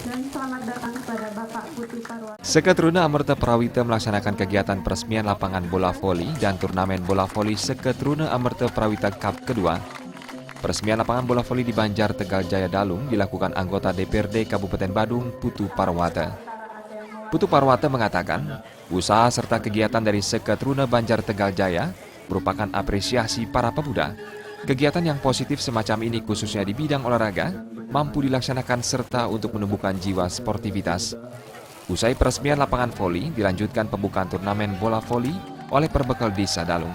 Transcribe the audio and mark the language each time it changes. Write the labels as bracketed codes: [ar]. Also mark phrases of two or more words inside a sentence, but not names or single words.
[id] selamat datang kepada Bapak Putih Parwata. Seketruna Amerta Prawita melaksanakan kegiatan peresmian lapangan bola voli dan turnamen bola voli Seketruna Amerta Prawita Cup kedua. Peresmian lapangan bola voli di Banjar Tegal Jaya Dalung dilakukan anggota DPRD Kabupaten Badung, Putu Parwata. Putu Parwata mengatakan, usaha serta kegiatan dari Seketruna Banjar Tegal Jaya merupakan apresiasi para pemuda. Kegiatan yang positif semacam ini khususnya di bidang olahraga mampu dilaksanakan serta untuk menumbuhkan jiwa sportivitas. Usai peresmian lapangan voli, dilanjutkan pembukaan turnamen bola voli oleh Perbekal Desa Dalung.